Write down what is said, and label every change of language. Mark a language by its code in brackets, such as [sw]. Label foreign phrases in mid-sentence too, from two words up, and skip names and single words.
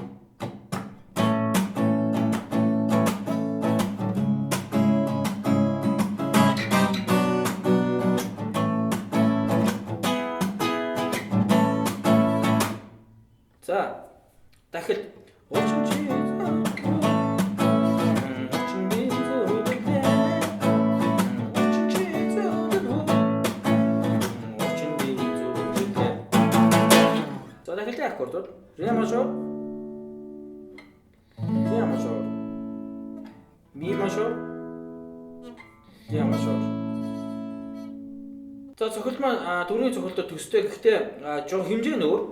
[mn] За дахил аккордууд [ru] ре мажор, ми мажор, ля мажор. [mn] За цохилт маань дөрвийн цохилтод төстэй гэхдээ жоо хэмжээ нь өөр.